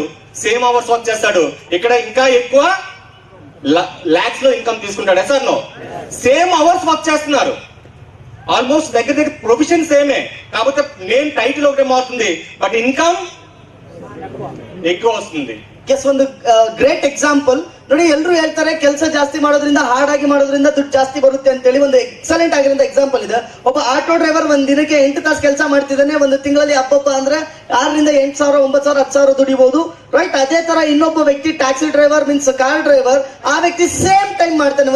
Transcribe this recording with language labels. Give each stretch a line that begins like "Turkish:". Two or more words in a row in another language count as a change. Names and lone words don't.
English: same hours work
Telugu: చేస్తాడు. ఇక్కడ ఇంకా ఎక్కువ లాక్స్ లో ఇన్కమ్ తీసుకుంటాడు.
English: yes or no? same hours work
Telugu: చేస్తున్నారు, ఆల్మోస్ట్ దగ్గర ప్రొఫెషన్ సేమే, కాకపోతే
English: name title
Telugu: ఒకటే మారుతుంది,
English: but income
Telugu: ఎక్కువ వస్తుంది.
Kannada: ಎಸ್, ಒಂದು
English: great example
Kannada: ನೋಡಿ. ಎಲ್ಲರೂ ಹೇಳ್ತಾರೆ ಕೆಲಸ ಜಾಸ್ತಿ ಮಾಡೋದ್ರಿಂದ, ಹಾರ್ಡ್ ಆಗಿ ಮಾಡೋದ್ರಿಂದ ದುಡ್ಡು ಜಾಸ್ತಿ ಬರುತ್ತೆ ಅಂತ ಹೇಳಿ. ಒಂದು ಎಕ್ಸಲೆಂಟ್ ಆಗಿರೋ ಎಕ್ಸಾಂಪಲ್ ಇದೆ. ಒಬ್ಬ
English: auto driver
Kannada: ಒಂದ್ ದಿನಕ್ಕೆ 8 ತಾಸು ಕೆಲಸ ಮಾಡ್ತಿದ್ದಾನೆ. ಒಂದು ತಿಂಗಳಲ್ಲಿ ಹಬ್ಬ ಅಂದ್ರೆ 6,000, 8,000, 9,000, 10,000 ದುಡಿಬಹುದು. ರೈಟ್? ಅದೇ ತರ ಇನ್ನೊಬ್ಬ ವ್ಯಕ್ತಿ
English: taxi driver means car driver,
Kannada: ಆ ವ್ಯಕ್ತಿ
English: same time
Kannada: ಮಾಡ್ತಾನೆ.